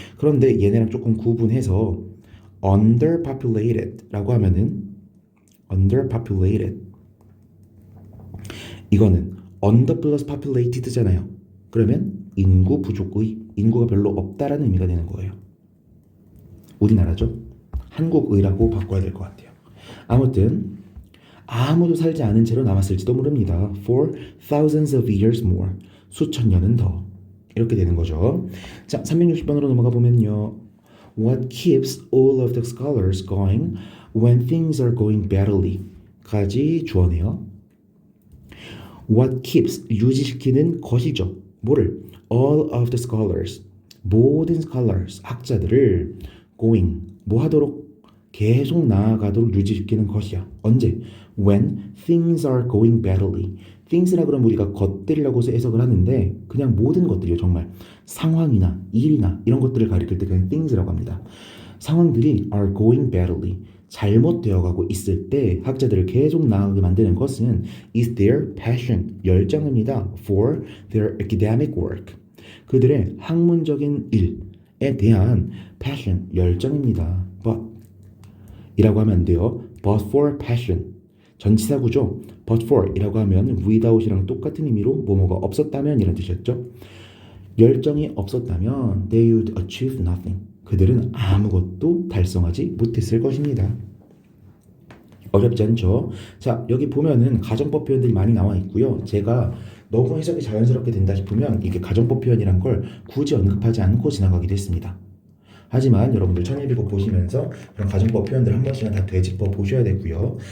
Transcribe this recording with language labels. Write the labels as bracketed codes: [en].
[ko] 그런데 얘네랑 조금 구분해서 underpopulated라고 하면은 underpopulated 이거는 under plus populated잖아요. 그러면 인구 부족의 인구가 별로 없다라는 의미가 되는 거예요. 우리나라죠. 한국의라고 바꿔야 될 것 같아요. 아무튼 아무도 살지 않은 채로 남았을지도 모릅니다. [en] For thousands of years more. [ko] 수천 년은 더. 이렇게 되는 거죠. 자, 360번으로 넘어가 보면요. [en] What keeps all of the scholars going when things are going badly? [ko] 까지 주어네요. What keeps, 유지시키는 것이죠. 뭐를? [en] All of the scholars. [ko] 모든 scholars, 학자들을 going, 뭐 하도록? 계속 나아가도록 유지시키는 것이야. 언제? [en] When things are going badly. [ko] things라 그러면 우리가 것들이라고 해석을 하는데 그냥 모든 것들이요. 정말 상황이나 일이나 이런 것들을 가리킬 때 그냥 things라고 합니다. 상황들이 [en] are going badly. [ko] 잘못되어 가고 있을 때 학자들을 계속 나아가게 만드는 것은 [en] is their passion, [ko] 열정입니다. [en] for their academic work. [ko] 그들의 학문적인 일에 대한 passion, 열정입니다. but 이라고 하면 안 돼요. [en] but for passion. [ko] 전치사구죠. [en] but for [ko] 이라고 하면 without이랑 똑같은 의미로 뭐뭐가 없었다면 이런 뜻이었죠. 열정이 없었다면 [en] they would achieve nothing. [ko] 그들은 아무것도 달성하지 못했을 것입니다. 어렵지 않죠? 자, 여기 보면은 가정법 표현들이 많이 나와 있고요. 제가 너무 해석이 자연스럽게 된다 싶으면 이게 가정법 표현이란 걸 굳이 언급하지 않고 지나가기도 했습니다. 하지만 여러분들 천일비고 보시면서 그런 가정법 표현들 한 번씩은 다 되짚어 보셔야 되고요.